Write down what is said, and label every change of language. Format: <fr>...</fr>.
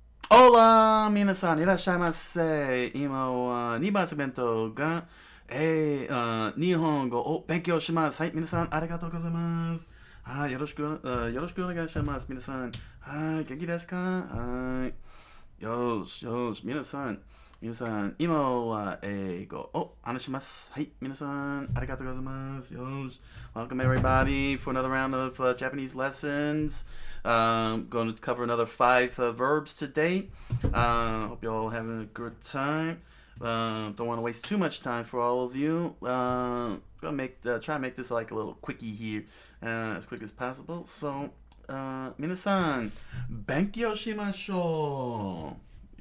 <es>Hola,</es> <ja>皆さんいらっしゃいませ。今は2番弁当が、日本語を勉強します。はい、皆さんありがとうございます。はい、よろしくお願いします。皆さん、はい、元気ですか？はい。よし、よし、皆さん、今は英語を話します。はい、皆さん、ありがとうございます。よし。</ja> <en>Welcome everybody for another round of Japanese lessons. Going to cover another five verbs today. Hope you all having a good time. Don't want to waste too much time for all of you. Gonna try and make this like a little quickie here, as quick as possible.</en> <ja>So, 皆さん、勉強しましょう。</ja>